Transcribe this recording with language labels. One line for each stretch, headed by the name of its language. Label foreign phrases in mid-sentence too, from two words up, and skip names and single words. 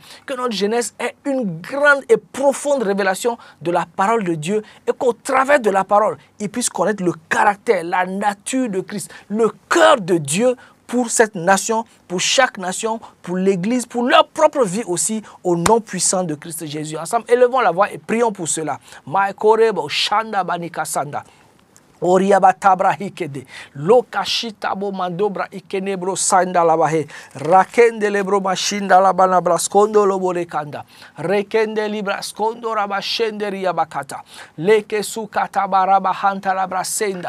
French: Que notre jeunesse ait une grande et profonde révélation de la parole de Dieu et qu'au travers de la parole, ils puissent connaître le caractère, la nature de Christ, le cœur de Dieu pour cette nation, pour chaque nation, pour l'Église, pour leur propre vie aussi, au nom puissant de Christ Jésus. Ensemble, élevons la voix et prions pour cela. Oriaba tabra hikede lokashita bo mandobra ikenebro sanda labahe rakende lebro mashinda labana braskondo lobore kanda rekende libra skondo rabashende riabakata leke sukata baraba hanta labrasenda.